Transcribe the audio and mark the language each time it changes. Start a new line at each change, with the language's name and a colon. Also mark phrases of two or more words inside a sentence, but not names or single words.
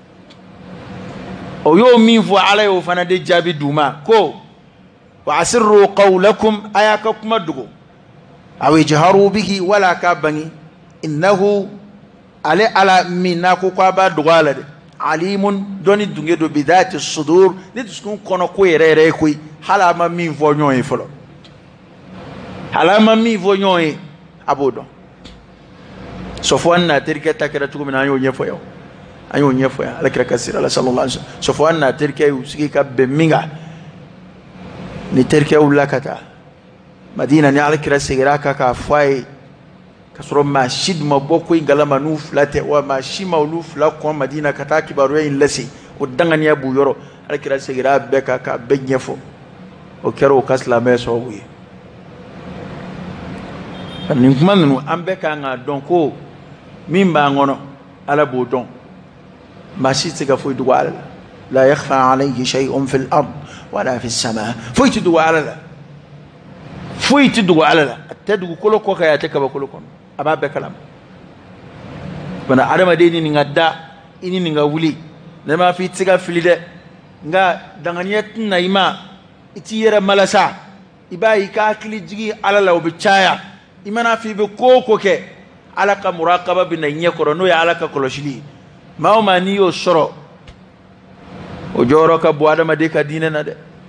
Bambara: o y'o min fɔ ala y'o fana de jaabi d'u ma ko
Arabic: وأسروا قولكم
Bambara: a y'a ka kuma dogo aw
Arabic: اجهروا به
Bambara: wala k'a bange innahu ale ala min n'a ko k'a b'a dogo a la dɛ alimun dɔnni dunge do
Arabic: بذات الصدور
Bambara: ni dusukun kɔnɔ ko yɛrɛ yɛrɛ ye koyi hali a ma min fɔ ɲɔgɔn ye fɔlɔ hali a ma min fɔ ɲɔgɔn ye a b'o dɔn Sɔfwan n'a terikɛ ta kɛra cogo min na an y'o ɲɛfɔ yan an y'o ɲɛfɔ yan alakira ka sira la
Arabic: صلى الله عليه وسلم
Bambara: Sɔfwan n'a terikɛ y'u sigi ka bɛn min kan ni terikɛ wulila ka taa Madina ni alakira seginna a kan k'a fɔ a ye ka sɔrɔ maa si dun ma bɔ ko in galama n'u fila tɛ wa maa si ma olu fila kɔn Madina ka taa kibaruya in lase o danganiya b'u yɔrɔ alakira seginna a bɛɛ kan k'a bɛɛ ɲɛfɔ o kɛra o ka silamɛya sababu ye nin kuma ninnu an bɛɛ kan k'a dɔn ko min b'an kɔnɔ ala b'o dɔn maa si tɛ se ka foyi dogo ala la
Arabic: لا يخفى عليه شيء في الأرض ولا في السماء
Bambara: foyi tɛ dogo ala la foyi tɛ dogo ala la a tɛ dugukolo kɔ kan a tɛ kabakolo kɔnɔ a b'a bɛɛ kalama bana adamaden ni nin ka da i ni nin ka wuli ne m'a fɔ i tɛ se ka fili dɛ nka danganiya tɛna i ma i t'i yɛrɛ malasa i b'a ye i ka hakili jigin ala la o bɛ caya i mana fɔ i bɛ ko o ko kɛ ala ka murakaba bɛ na i ɲɛ kɔrɔ n'o ye ala ka kɔlɔsili ye maa o maa n'i y'o sɔrɔ o jɔyɔrɔ ka bon adamaden ka diinɛ na dɛ